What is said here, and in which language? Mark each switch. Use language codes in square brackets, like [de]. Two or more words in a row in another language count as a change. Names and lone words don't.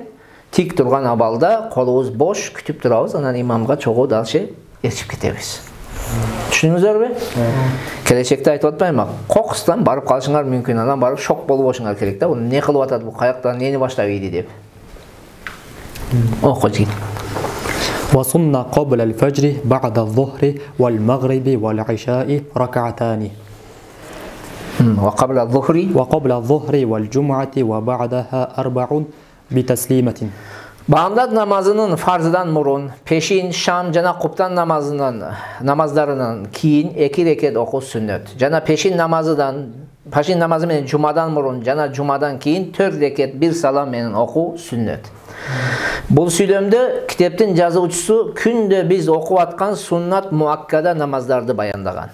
[ky] Тик турган абалда колубуз бош күтүп турабыз, анан имамга чогуу далчы ээрчип кетебиз. Түшүндүңүздөрбү? Келечекте айтып атпайм, кокустан барып калышыңар мүмкүн, анан барып шок болбошуңар керек да. Бул эмне кылып атат, бул каяктан нени баштап ийди деп. Окуйт. [ar] وسن قبل الفجر بعد الظهر والمغرب والعشاء ركعتان وقبل الظهر والجمعة وبعدها 4 بتسليمة. [ky] Баамдат намазынын фарзыдан мурун, пешин, шам жана куптан намаздарынан кийин 2 рекет окуу сүннөт. Жана пешин намазы менен жумадан мурун жана жумадан кийин 4 рекет 1 салам менен окуу сүннөт. Бул сүйлөмдө китептин жазуучусу күндө биз окуп аткан [ar] سنة مؤكدة [ky] намаздарды баяндаган.